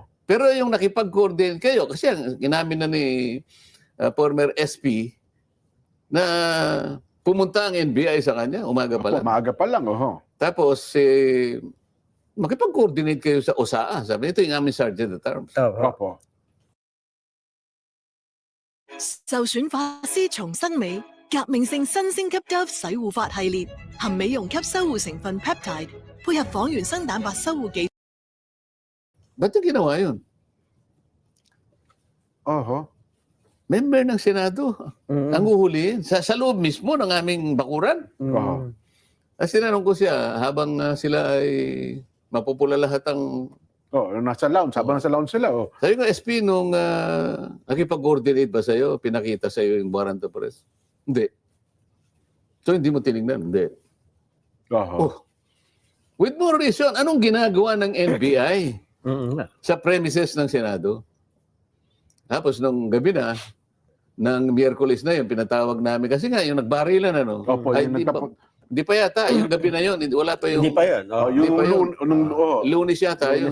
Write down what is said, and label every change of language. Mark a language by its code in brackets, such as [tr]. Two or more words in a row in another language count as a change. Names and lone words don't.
[tl] Pero yung nakipag-coordinate kayo, kasi ang inamin na ni former SP na pumunta ang NBI sa kanya, umaga pa Opo, lang. maaga pa lang, oho. Tapos, makipag-coordinate kayo sa OSAA. Sabi, ito yung aming Sergeant at Arms. Oo. Opo. [zh] 就選髮絲重生美，革命性新星級 Dove 洗護髮系列，含美容級修護成分 peptide，配合仿原生蛋白修護技。 [tl] Ba't yung ginawa yun? Oho. Member ng Senado Mm-mm. ang uhulihin sa loob mismo ng aming bakuran. Mm-mm. As tinanong ko siya, habang sila ay mapupula lahat ang... Oh, nasa lounge, habang nasa lounge sila, oh. Sabi ko, SP, nung nakipag-coordinate ba sa'yo, pinakita sa'yo yung [en] warrant of arrest? [tl] Hindi. So, hindi mo tinignan? Hindi. Oho. [en] Oh. With more reason, [tl] anong ginagawa ng NBI Mm-mm. sa premises ng Senado? Tapos, nung gabi na, ng Miyerkules na yun, pinatawag namin. Kasi nga, yung nagbarilan, ano? Opo, ay, yung di pa yata. Yung gabi na yun, wala pa yung... Hindi pa yun. Oh, Oo. yung Hindi pa yun. Lunes yata yun.